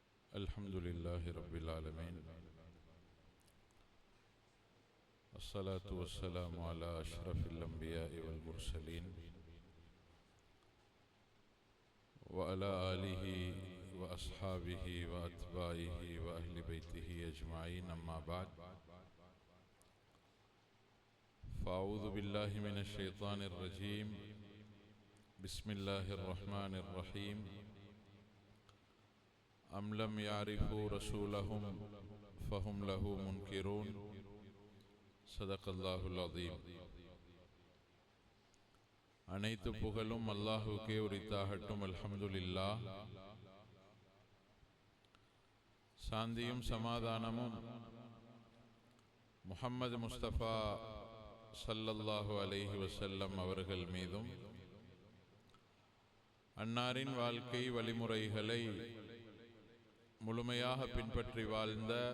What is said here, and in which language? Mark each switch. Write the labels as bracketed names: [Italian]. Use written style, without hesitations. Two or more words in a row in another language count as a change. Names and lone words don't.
[Arabic] الحمد لله رب العالمين الصلاة والسلام على أشرف الأنبياء والمرسلين وعلى آله وأصحابه وأتباعه وأهل بيته أجمعين أما بعد فأعوذ بالله من الشيطان الرجيم بسم الله الرحمن الرحيم أم لم يعرفوا رسولهم فهم له منكرون صدق الله العظيم. [Tamil] அனைத்து புகழும் அல்லாஹுக்கே உரித்தாகட்டும். அல்ஹம்துலில்லாஹ். சாந்தியும் சமாதானமும் முஹம்மது முஸ்தபா [Arabic] صلى الله عليه وسلم [Tamil] அவர்கள் மீதும், அன்னாரின் வாழ்க்கை வழிமுறைகளை முழுமையாக பின்பற்றி வாழ்ந்த